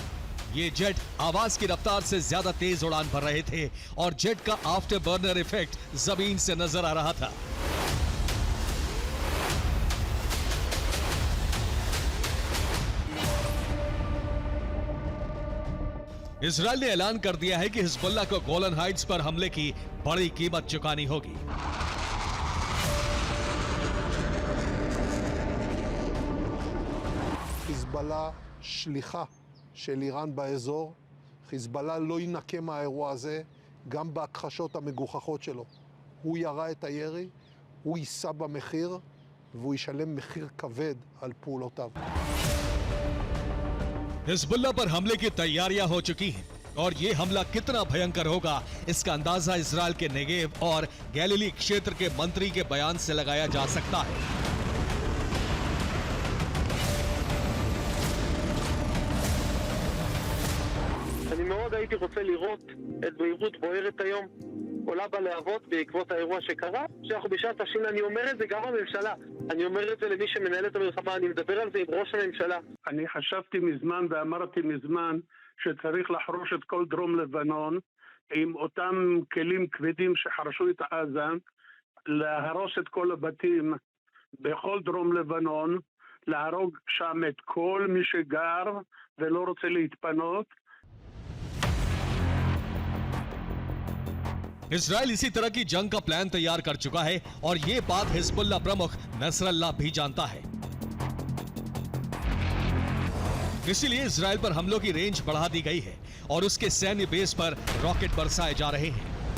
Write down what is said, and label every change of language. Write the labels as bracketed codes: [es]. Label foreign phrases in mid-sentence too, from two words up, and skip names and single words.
[hi] ये जेट आवाज की रफ्तार से ज्यादा तेज उड़ान भर रहे थे और जेट का [en] after burner effect [hi] जमीन से नजर आ रहा था। इजराइल ने ऐलान कर दिया है कि हिजबुल्लाह को गोलन हाइट्स पर हमले की बड़ी कीमत चुकानी होगी। [he] חיזבאללה שליחה של איראן באזור. חיזבאללה לא ינקה מהאירוע הזה, גם בהכחשות המגוחכות שלו. הוא ירה את הירי, הוא יישא במחיר, והוא ישלם מחיר כבד על פעולותיו. [hi] हिजबुल्लाह पर हमले की तैयारियां हो चुकी हैं और ये हमला कितना भयंकर होगा इसका अंदाजा इजरायल के नेगेव और गैलिली क्षेत्र के मंत्री के बयान से लगाया जा सकता है। [he] אני מאוד הייתי רוצה לראות את ביירות בוערת היום עולה בלהבות בעקבות האירוע שקרה, שאנחנו בשעת השין, אני אומר את זה גם בממשלה, אני אומר את זה למי שמנהל את המלחמה, אני מדבר על זה עם ראש הממשלה. אני חשבתי מזמן ואמרתי מזמן שצריך לחרוש את כל דרום לבנון עם אותם כלים כבדים שחרשו את עזה, להרוס את כל הבתים בכל דרום לבנון, להרוג שם את כל מי שגר ולא רוצה להתפנות. [hi] इजराइल इसी तरह की जंग का प्लान तैयार कर चुका है और ये बात हिजबुल्लाह प्रमुख नसरल्लाह भी जानता है। इसीलिए इजराइल पर हमलों की रेंज बढ़ा दी गई है और उसके सैन्य बेस पर रॉकेट बरसाए जा रहे हैं।